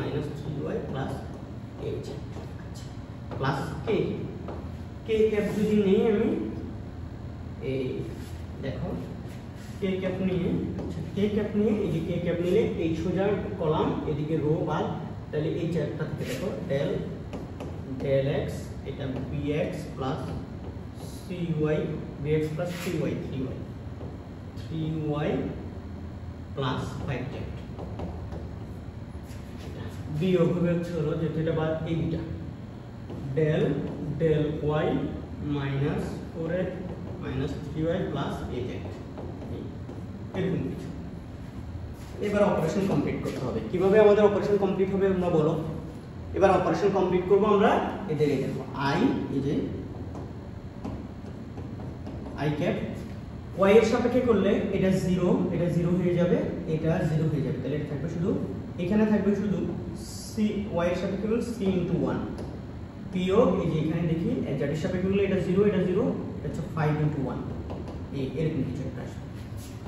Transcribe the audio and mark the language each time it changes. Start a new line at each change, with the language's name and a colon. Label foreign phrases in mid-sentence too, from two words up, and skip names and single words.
Bangla: 3y + az প্লাস কে কে ক্যাপ যদি নেই আমি এই দেখো কে ক্যাপ নিয়ে, কে ক্যাপ নিয়ে এই যে কে ক্যাপ নিলে এই সোজা কলাম এদিকে রো বাদ, তাহলে এই চারটা থেকে দেখো ডেল ডেল x এটা bx + cy bx + 3y 3y + 5z বিয়োগ হবে হচ্ছে হলো যে এটা বাদ এই দুটা ডেল ডেল y -4x - 3y + az এরকম কিছু। এবার
English: operation complete
Bangla: করতে হবে। কিভাবে আমাদের
English: operation complete
Bangla: হবে আমরা বলো? এবার
English: operation complete
Bangla: করব আমরা এদের এই দেখো আই, এই যে আই ক্যাপ y এর সাপেক্ষে করলে এটা 0, এটা 0 হয়ে যাবে, এটা 0 হয়ে যাবে, তাহলে এটা থাকবে শুধু এখানে থাকবে শুধু c, y এর সাপেক্ষে করলে c * 1 বিয়োগ এই যে এখানে দেখি z এর সাপেক্ষে করলে এটা 0, এটা 0, এটা হচ্ছে 5 * 1 এই এরকম কিছু একটা আসবে।